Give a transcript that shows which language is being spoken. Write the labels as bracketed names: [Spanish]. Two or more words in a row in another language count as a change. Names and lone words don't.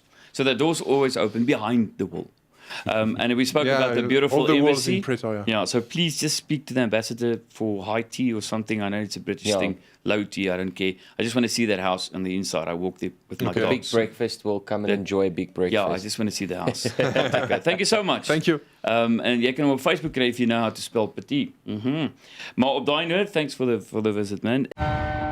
[English] So the door's always open behind the wall. And we spoke about the beautiful all the walls embassy. in Pretoria. Yeah, so please just speak to the ambassador for high tea or something. I know it's a British thing. Low tea, I don't care. I just want to see that house on the inside. I walk there with my dogs. Big breakfast. We'll come and enjoy a big breakfast. Yeah, I just want to see the house. Okay, thank you so much. Thank you. [Afrikaans] En jy kan hom op Facebook kry [English] if you know how to spell Petit. [Afrikaans] Maar op daai note, [English] thanks for the visit, man.